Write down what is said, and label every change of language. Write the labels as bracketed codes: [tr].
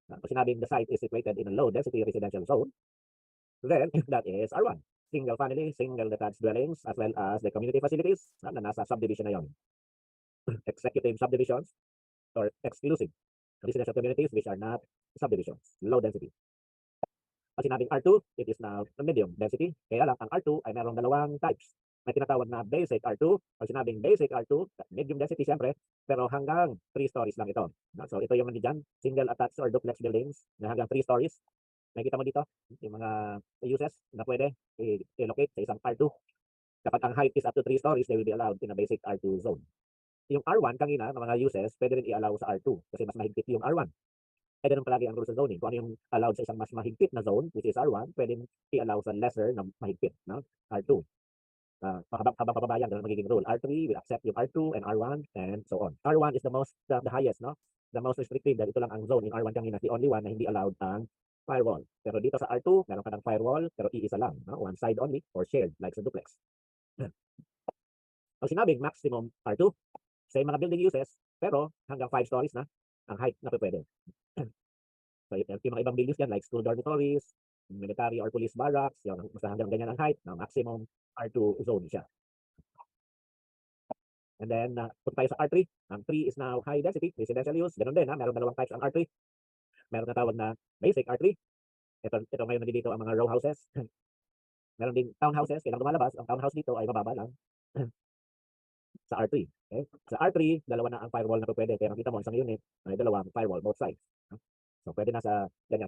[tl] Pag sinabing [en] the site is situated in a low density residential zone, then that is R1. Single family, single detached dwellings, as well as the community facilities [tl] na nasa subdivision na yon. [en] Executive subdivisions or exclusive residential communities which are not subdivisions, low density. [tl] Pag sinabing [en] R2, it is now medium density. [tl] Kaya lang, ang R2 ay mayroong dalawang types. May tinatawag na basic R2. Pag sinabing basic R2, medium density siyempre, pero hanggang 3 stories lang ito. [en] So [tl] ito yung nandiyan, [en] single attached or duplex buildings [tl] na hanggang [en] 3 stories. [tl] Nakikita mo dito, yung mga uses na pwede i-locate sa isang R2. Kapag ang [en] height is up to 3 stories, they will be allowed in a basic R2 zone. [tl] Yung R1 kanina, ng mga uses, pwede rin i-allow sa R2 kasi mas mahigpit yung R1. Eh, ganun palagi ang rules sa zoning. Kung ano yung allowed sa isang mas mahigpit na zone, [en] which is [tl] R1, pwede i-allow sa lesser na mahigpit, no? R2. Habang pababayan, ganun magiging rule. [en] R3 will accept yung R2 and R1 and so on. R1 is the highest, [tl] no? [en] The most restrictive [tl] dahil ito lang ang zone. Yung R1 kanina, [en] the only one [tl] na hindi allowed ang firewall. Pero dito sa R2, meron ka ng firewall, pero iisa lang, no? [en] One side only or shared like [tl] sa duplex. Pag sinabing maximum R2, sa mga building uses, pero hanggang 5 stories na ang height na pwede. So, yung mga ibang buildings yan, [en] like school dormitories, military or police barracks, [tl] yun, basta hanggang ganyan ang height, na maximum R2 zone siya. [en] And then, [tl] punta tayo sa R3. Ang [en] 3 is now high density, residential use. [tl] Ganun din, meron dalawang types ang R3. Meron na tawag na basic R3. Ito ngayon nandito ang mga row houses. Meron din townhouses, kailangan lumalabas. Ang townhouse dito ay mababa lang sa R3. Okay? Sa R3, dalawa na ang firewall na pwede. Kaya nakita mo, isang unit, ay dalawang firewall, [en] both sides. [tl] So, pwede na sa ganyan.